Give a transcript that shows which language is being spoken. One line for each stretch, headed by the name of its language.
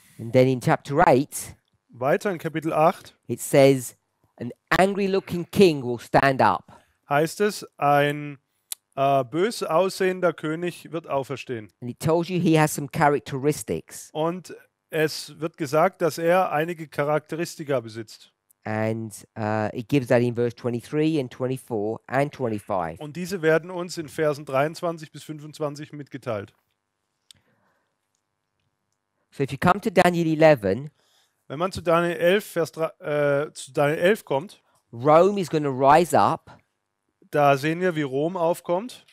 English: And then in chapter 8,
German: Weiter in Kapitel 8
English: it says, an angry looking king will stand up.
German: heißt es, ein bös aussehender König wird auferstehen.
English: And it tells you he has some characteristics.
German: Und es wird gesagt, dass er einige Charakteristika besitzt.
English: And it gives that in verse 23 and 24 and 25.
German: Und diese werden uns in Versen 23 bis 25 mitgeteilt.
English: So if you come to Daniel 11,
German: Wenn man zu Daniel 11, zu Daniel 11 kommt,
English: Rome is going to rise up
German: da sehen wir, wie Rom aufkommt.